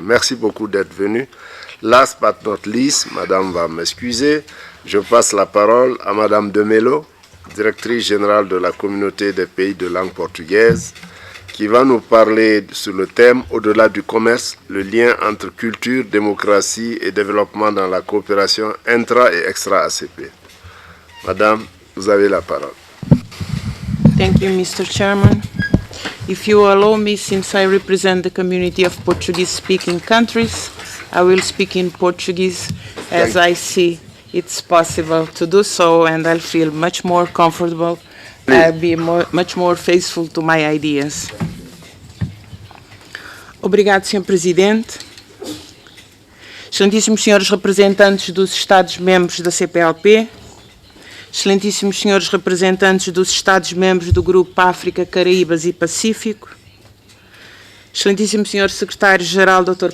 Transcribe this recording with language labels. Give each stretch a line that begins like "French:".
French: Merci beaucoup d'être venu.
English: Last but not least,
French: Madame va m'excuser, je passe la parole à Madame de Mello, directrice générale de la communauté des pays de langue portugaise, qui va nous parler sur le thème « Au-delà du commerce, le lien entre culture, démocratie et développement dans la coopération intra- et extra-ACP ». Madame, vous avez la parole.
English: Thank you, Mr. Chairman. If you allow me, since I represent the community of Portuguese-speaking countries, I will speak in Portuguese as I see it's possible to do so, and I'll feel much more comfortable. I'll be much more faithful to my ideas.
Portuguese: Obrigado, Sr. Presidente. Excelentíssimos senhores representantes dos Estados-membros da CPLP, excelentíssimos senhores representantes dos Estados-membros do Grupo África, Caraíbas e Pacífico, excelentíssimo senhor secretário-geral, Dr.